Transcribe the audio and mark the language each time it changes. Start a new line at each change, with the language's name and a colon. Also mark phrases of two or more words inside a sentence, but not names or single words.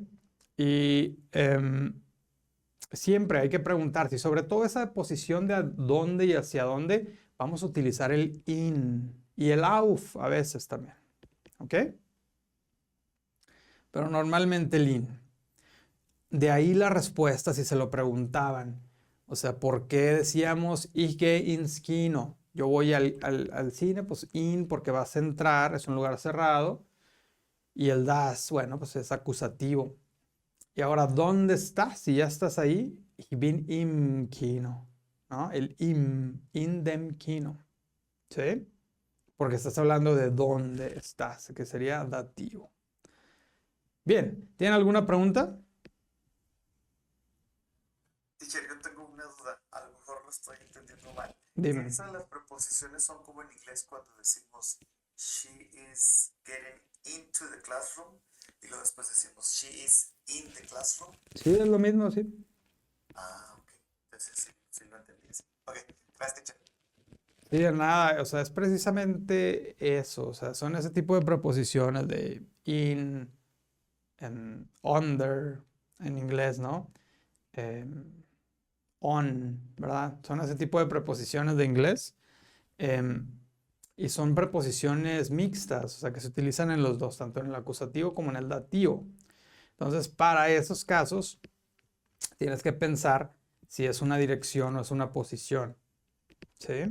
Spanish: Y siempre hay que preguntar si sobre todo esa posición de dónde y hacia dónde vamos a utilizar el in y el auf a veces también. ¿Ok? Pero normalmente el in. De ahí la respuesta si se lo preguntaban. O sea, ¿por qué decíamos
German: ich gehe ins Kino?
Spanish: Yo voy al cine, pues in porque vas a entrar, es un lugar cerrado. Y el das, bueno, pues es acusativo. Y ahora, ¿dónde estás? Si ya estás ahí,
German: ich bin im Kino,
Spanish: ¿no?
German: El im, in dem Kino,
Spanish: ¿sí? porque estás hablando de dónde estás, que sería dativo. Bien, ¿tienen alguna pregunta? Teacher, yo tengo una duda, a lo mejor lo estoy entendiendo mal. Dime. Esas las preposiciones son como en inglés cuando decimos
English: she is getting into the classroom
Spanish: y luego después decimos
English: she is in the classroom.
Spanish: Sí, es lo mismo, sí. Ah, ok. Entonces sí lo entendí así. Ok, gracias, teacher. Sí, de nada, o sea, es precisamente eso, o sea, son ese tipo de preposiciones de in, under, en inglés, ¿no? On, ¿verdad? Son ese tipo de preposiciones de inglés y son preposiciones mixtas, o sea, que se utilizan en los dos, tanto en el acusativo como en el dativo. Entonces, para esos casos, tienes que pensar si es una dirección o es una posición, ¿sí?